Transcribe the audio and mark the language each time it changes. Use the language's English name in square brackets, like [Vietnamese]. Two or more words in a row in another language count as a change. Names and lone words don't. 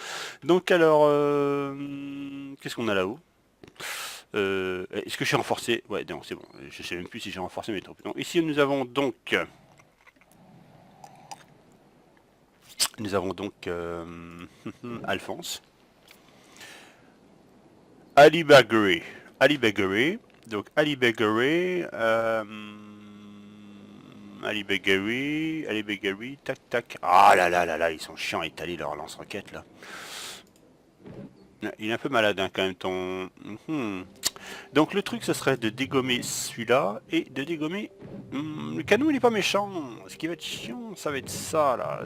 [French] Donc, alors, qu'est-ce qu'on a là-haut? Est-ce que je suis renforcé? Ouais, non, c'est bon. Je sais même plus si j'ai renforcé mes troupes. Donc, ici, nous avons donc... Alphonse. Ali Bagri. Ali Bagri. Donc Ali Bagri. Ali Bagri. Ali Bagri. Tac tac. Ah là là là là, ils sont chiants à étaler leur lance-roquette là. Il est un peu malade hein, quand même ton... Donc le truc ce serait de dégommer celui-là et de dégommer... le canon il est pas méchant. Ce qui va être chiant ça va être ça là.